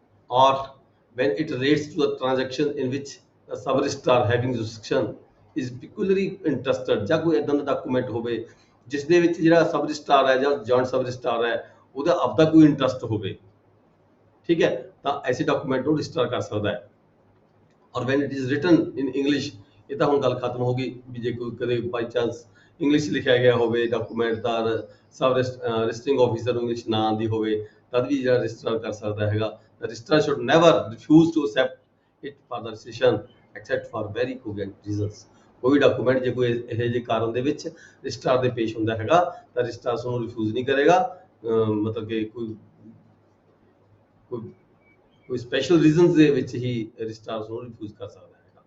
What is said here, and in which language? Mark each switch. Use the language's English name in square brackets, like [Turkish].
[Punjabi] ਔਰ [English] when it relates to the transaction in which the sub registrar having jurisdiction is peculiarly interested, [Punjabi] ਜਾਂ ਕੋਈ ਇਦਾਂ ਦਾ document ਹੋਵੇ ਜਿਸ ਦੇ ਵਿੱਚ ਜਿਹੜਾ ਸਬ ਰਜਿਸਟਰ ਹੈ ਜਾਂ ਜੁਆਇੰਟ ਸਬ ਰਜਿਸਟਰ ਹੈ ਉਹਦਾ ਆਪਦਾ ਕੋਈ ਇੰਟਰਸਟ ਹੋਵੇ, ਠੀਕ ਹੈ, ਤਾਂ ਐਸੇ ਡਾਕੂਮੈਂਟ ਨੂੰ ਰਜਿਸਟਰ ਕਰ ਸਕਦਾ ਹੈ। ਔਰ [English] when it is written in English, [Punjabi] ਇਹ ਤਾਂ ਹੁਣ ਗੱਲ ਖਤਮ ਹੋ ਗਈ ਵੀ ਜੇ ਕੋਈ ਕਦੇ ਬਾਈ ਚਾਂਸ ਇੰਗਲਿਸ਼ ਲਿਖਿਆ ਗਿਆ ਹੋਵੇ ਡਾਕੂਮੈਂਟ ਦਾ, ਸਬ ਰਜਿਸਟਰਿੰਗ ਆਫਿਸਰ ਨੂੰ ਇੰਗਲਿਸ਼ ਨਾ ਆਉਂਦੀ ਹੋਵੇ, ਤਦ ਵੀ ਜਿਹੜਾ ਰਜਿਸਟਰ ਕਰ ਸਕਦਾ ਹੈਗਾ। [English] The registrar should never refuse to accept it for the registration except for very cogent reasons। [Punjabi] ਕੋਈ ਡਾਕੂਮੈਂਟ ਜੇ ਕੋਈ ਇਹੋ ਜਿਹੇ ਕਾਰਨ ਦੇ ਵਿੱਚ ਰਜਿਸਟਰ ਦੇ ਪੇਸ਼ ਹੁੰਦਾ ਹੈਗਾ ਤਾਂ ਰਜਿਸਟਰ ਉਸ ਨੂੰ ਰਿਫਿਊਜ਼ ਨਹੀਂ ਕਰੇਗਾ। ਮਤਲਬ ਕਿ ਕੋਈ ਸਪੈਸ਼ਲ ਰੀਜ਼ਨਸ ਦੇ ਵਿੱਚ ਹੀ ਰਜਿਸਟਰ ਉਸ ਨੂੰ ਰਿਫਿਊਜ਼ ਕਰ ਸਕਦਾ ਹੈ।